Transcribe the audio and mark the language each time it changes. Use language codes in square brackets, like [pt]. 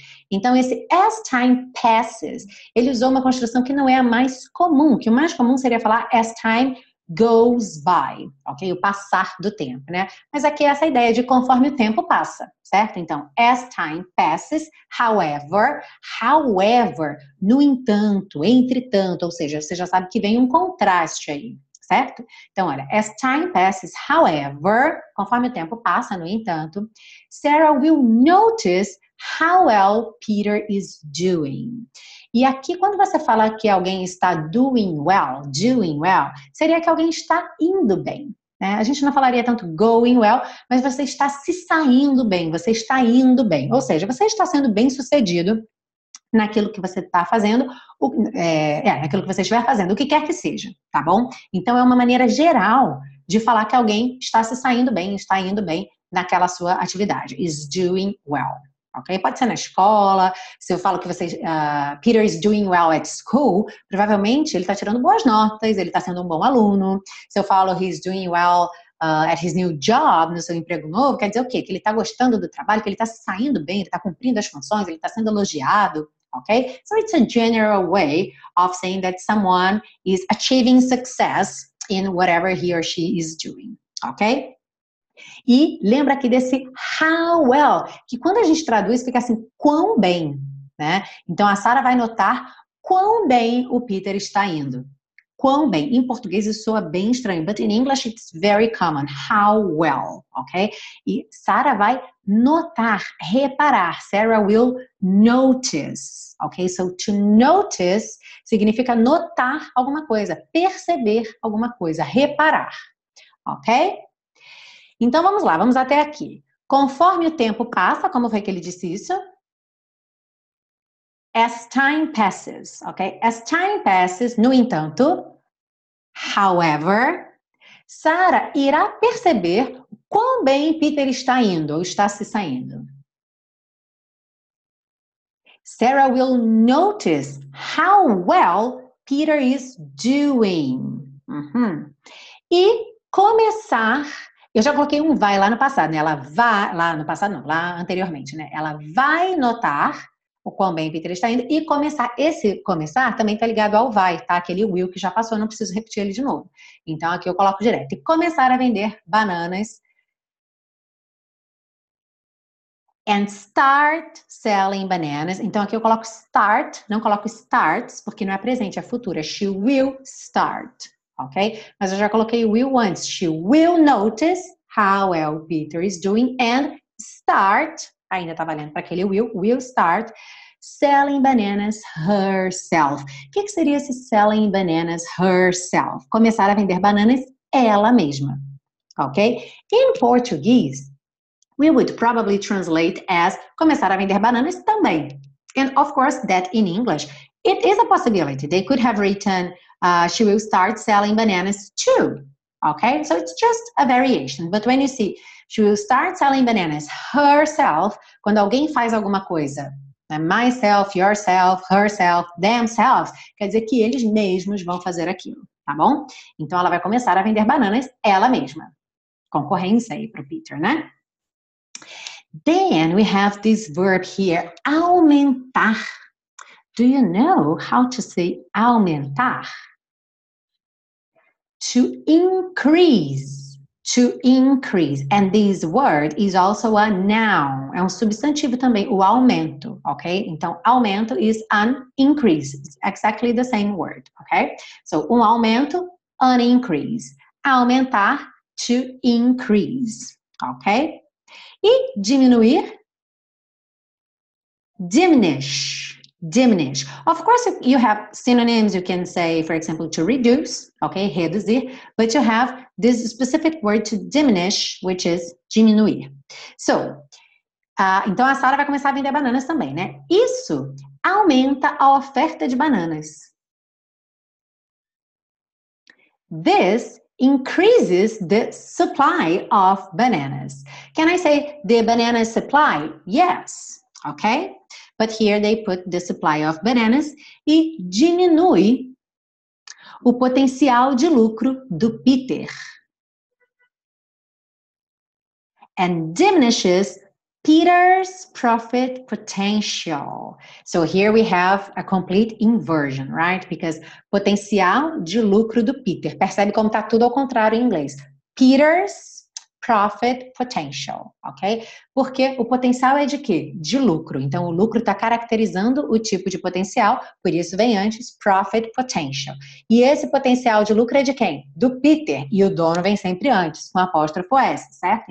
[pt] Então, esse [en] as time passes, [pt] ele usou uma construção que não é a mais comum, que o mais comum seria falar [en] as time goes by, [pt] ok? O passar do tempo, né? Mas aqui é essa ideia de conforme o tempo passa, certo? Então, [en] as time passes, however, [pt] no entanto, entretanto, ou seja, você já sabe que vem um contraste aí, certo? Então, olha, [en] as time passes, however, [pt] conforme o tempo passa, no entanto, [en] Sarah will notice how well Peter is doing. [pt] E aqui, quando você fala que alguém está [en] doing well, [pt] seria que alguém está indo bem, né? A gente não falaria tanto [en] going well, [pt] mas você está se saindo bem, você está indo bem. Ou seja, você está sendo bem sucedido naquilo que você está fazendo, naquilo que você estiver fazendo, o que quer que seja, tá bom? Então, é uma maneira geral de falar que alguém está se saindo bem, está indo bem naquela sua atividade. [en] Is doing well. [pt] Ok? Pode ser na escola. Se eu falo que [en] Peter is doing well at school, [pt] provavelmente ele está tirando boas notas, ele está sendo um bom aluno. Se eu falo [en] he's doing well at his new job, [pt] no seu emprego novo, quer dizer o quê? Que ele está gostando do trabalho, que ele está se saindo bem, ele está cumprindo as funções, ele está sendo elogiado. Ok? [en] So it's a general way of saying that someone is achieving success in whatever he or she is doing. Ok? [pt] E lembra aqui desse how well, que quando a gente traduz fica assim, quão bem, né? Então a Sarah vai notar quão bem o Peter está indo. quão bem. Em português isso soa bem estranho, [en] but in English it's very common. How well, [pt] ok? E Sarah vai notar, reparar. [en] Sarah will notice, ok? So to notice [pt] significa notar alguma coisa, perceber alguma coisa, reparar, ok? Então vamos lá, vamos até aqui. Conforme o tempo passa, como foi que ele disse isso? [en] As time passes, [pt] ok? [en] As time passes, [pt] no entanto, [en] however, [pt] Sarah irá perceber quão bem Peter está indo ou está se saindo. [en] Sarah will notice how well Peter is doing. [pt] E começar, eu já coloquei um vai lá no passado, né? Ela vai, lá no passado não, lá anteriormente, né? Ela vai notar o quão bem Peter está indo e começar. Esse começar também tá ligado ao vai, tá? Aquele will que já passou, não preciso repetir ele de novo. Então aqui eu coloco direto. E começar a vender bananas. [en] And start selling bananas. [pt] Então aqui eu coloco start, não coloco starts, porque não é presente, é futuro. É [en] she will start, [pt] ok? Mas eu já coloquei will antes. [en] She will notice how well Peter is doing and start, [pt] ainda tá valendo para aquele [en] will start selling bananas herself. [pt] O que seria esse [en] selling bananas herself? [pt] Começar a vender bananas ela mesma, ok? Em português, [en] we would probably translate as [pt] começar a vender bananas também. [en] And of course, that in English, it is a possibility. They could have written, she will start selling bananas too. Okay, so it's just a variation. But when you see, she will start selling bananas herself, [pt] quando alguém faz alguma coisa, né? [en] Myself, yourself, herself, themselves, [pt] quer dizer que eles mesmos vão fazer aquilo, tá bom? Então ela vai começar a vender bananas ela mesma. Concorrência aí pro Peter, né? [en] Then we have this verb here, aumentar. Do you know how to say aumentar? To increase. To increase. And this word is also a noun. [pt] É um substantivo também, o aumento, ok? [en] Então, aumento is an increase. It's exactly the same word, ok? So, um aumento, an increase. Aumentar, to increase, ok? [pt] E diminuir, diminish, diminish. [en] Of course, you have synonyms. You can say, for example, to reduce, okay, reduzir, but you have this specific word to diminish, which is diminuir. [pt] So, então a Sarah vai começar a vender bananas também, né? Isso aumenta a oferta de bananas. [en] This increases the supply of bananas. Can I say the banana supply? Yes, okay? But here they put the supply of bananas [pt] e diminui o potencial de lucro do Peter. [en] And diminishes Peter's profit potential. So here we have a complete inversion, right? [pt] Because potencial de lucro do Peter. Percebe como tá tudo ao contrário em inglês. [en] Peter's profit potential, [pt] ok? Porque o potencial é de quê? De lucro. Então, o lucro está caracterizando o tipo de potencial, por isso vem antes [en] profit potential. [pt] E esse potencial de lucro é de quem? Do Peter. E o dono vem sempre antes, com apóstrofo S, certo?